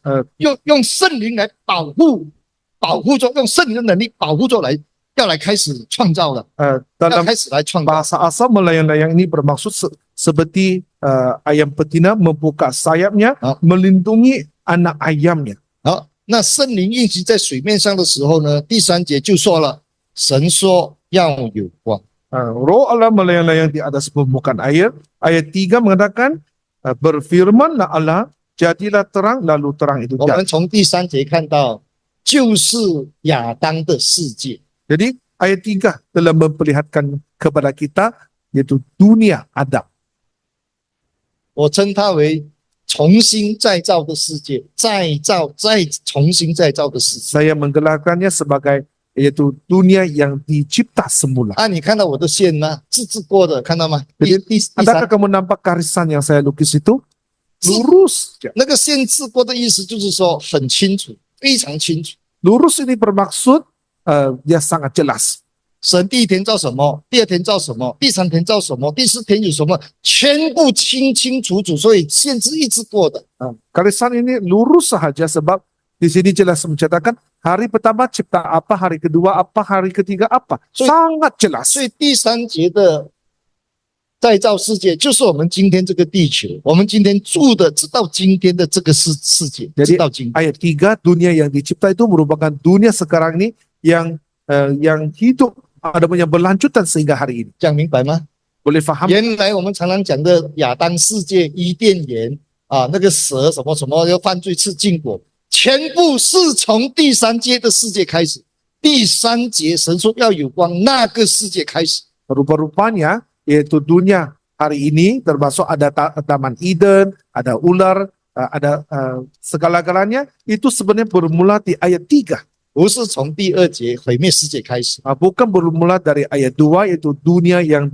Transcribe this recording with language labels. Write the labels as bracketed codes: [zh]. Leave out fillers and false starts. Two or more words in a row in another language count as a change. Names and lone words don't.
[zh] 用圣灵来保护着，用圣灵的能力保护着要来开始创造了，要 [ms] Dalam [zh] 开始来创造。 [ms] bahasa asal melayang-layang ini bermaksud seperti ayam betina membuka sayapnya, melindungi anak ayamnya. [zh] 好，那圣灵运行在水面上的时候呢，第3节就说了，神说要有光。 [ms] Roh Allah melayang-layang di atas permukaan air. Ayat 3 mengatakan berfirmanlah Allah, jadilah terang, lalu terang itu [zh] 我 [ms] jadi. [zh] 们从第3节看到，就是亚当的世界。 [ms] Jadi ayat 3 telah memperlihatkan kepada kita yaitu dunia Adam. [zh] 我称它为重新再造的世界，再重新再造的世界。 [ms] Saya menggelarkannya sebagai yaitu dunia yang dicipta semula. [zh] 啊，你看到我的线吗？字过的，看到吗？ [ms] Jadi [zh] 第 [ms] adakah 3 kamu nampak garisan yang saya lukis itu? Lurus. [zh] 那个线字过的意思就是说很清楚，非常清楚。 [ms] Lurus ini bermaksud dia sangat jelas. [zh] 神第1天造什么，第2天造什么，第3天造什么，第4天有什么，全部清清楚楚，所以线字一直过的。 [ms] Garisan ini lurus sahaja sebab di sini jelas mencatatkan hari pertama cipta apa, hari kedua apa, hari ketiga apa. Sangat jelas. [zh] 所以第3节的再造世界就是我们今天这个地球，我们今天住的直到今天的这个世界， [ms] Jadi [zh] 直到今天。 [ms] ayat 3 dunia yang dicipta itu merupakan dunia sekarang ini yang hidup ada yang berlanjutan sehingga hari ini. [zh] 讲明白吗？ [ms] Boleh faham? [zh] 原来我们常常讲的亚当世界、伊甸园啊，那个蛇什么什么要犯罪吃禁果，全部是从第3节的世界开始。第3节神说要有光，那个世界开始。 [ms] Rupa-rupanya yaitu dunia hari ini termasuk ada Taman Eden, ada ular, ada segala-galanya itu sebenarnya bermula di ayat 3. [zh] 不是从第2节毁灭世界开始， [ms] Bukan bermula dari ayat 2 yaitu dunia yang